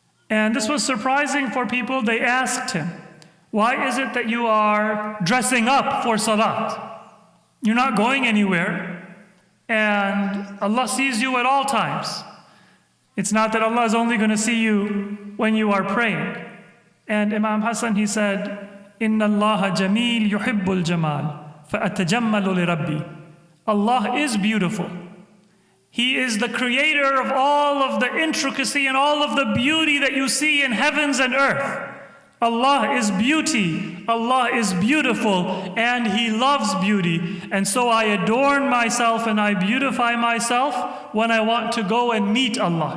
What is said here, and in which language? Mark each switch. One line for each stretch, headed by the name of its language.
English: And this was surprising for people. They asked him, why is it that you are dressing up for salat? You're not going anywhere, and Allah sees you at all times. It's not that Allah is only going to see you when you are praying. And Imam Hassan, he said,
Arabic: إِنَّ اللَّهَ جَمِيلٌ يُحِبُّ الْجَمَالِ فَأَتَجَمَّلُ لِرَبِّي.
English: Allah is beautiful. He is the creator of all of the intricacy and all of the beauty that you see in heavens and earth. Allah is beauty, Allah is beautiful, and He loves beauty. And so I adorn myself and I beautify myself when I want to go and meet Allah.